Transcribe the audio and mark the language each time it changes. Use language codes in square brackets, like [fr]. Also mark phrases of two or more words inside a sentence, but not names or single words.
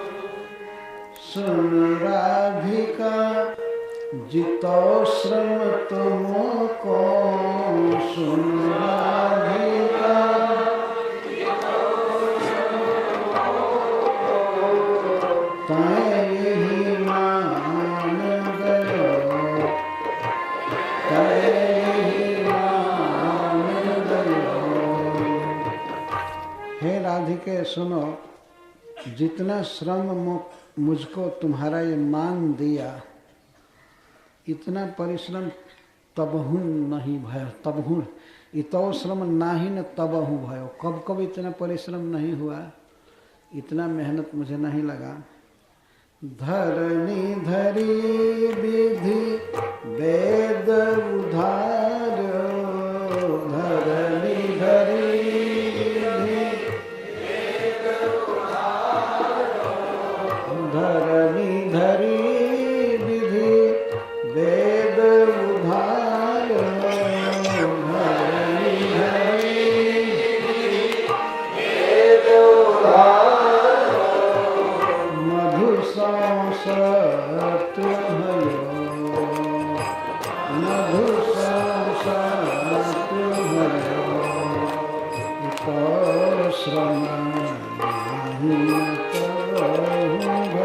[bra] सुन राधिका जितो श्रम तुमको, सुन राधिका तय मान गयो, तय मान गयो। [hi] हे राधिके सुनो, जितना श्रम मुझको तुम्हारा ये मान दिया, इतना परिश्रम तबहु नहीं भयो। [bra] तबहु इतो श्रम नाही न तबहु भयो। [hi] कब कब इतना परिश्रम नहीं हुआ, इतना मेहनत मुझे नहीं लगा। [bra] धरनी धरी विधि वेद उधार, धरनी धरी धरनी धरी विधि वेद उधार, धरनी धरी वेद उधार। मधु संसत भयो, मधु संसत भयो। इतो श्रम नाहि तबहु